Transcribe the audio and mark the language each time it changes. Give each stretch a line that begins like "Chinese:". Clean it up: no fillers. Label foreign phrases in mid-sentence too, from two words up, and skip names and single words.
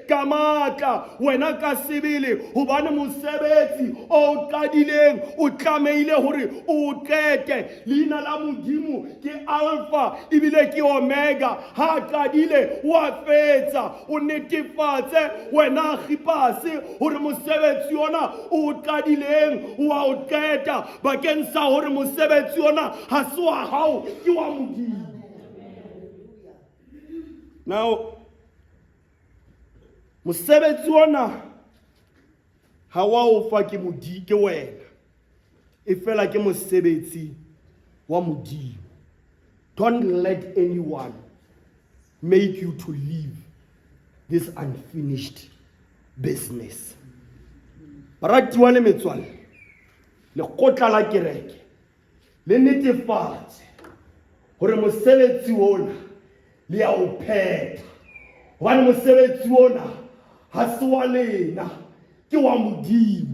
Southern Sotho: ka matla wena ka sebele hobane mosebetsi o qadileng o tlameile hore o qete leina la Modimo ke Alpha ibile ke Omega ha qadile wa fetsa o netefatse wena Archippus hore mosebetsi ona o qadileng wa o qeta bakeng sa hore mosebetsi ona ha se wa hao ke wa Modimo. Now mosebetsi ona ha wa o fa ke Modimo ke wena e fela ke mosebetsi wa Modimo.
English: Don't let anyone make you to leave this unfinished business.
Southern Sotho: Baratiwa le metswalle, lekgotla la kereke le netefatse hore mosebetsi ona le a o phetha. Hobane mosebetsi ona ha se wa lena ke wa Modimo.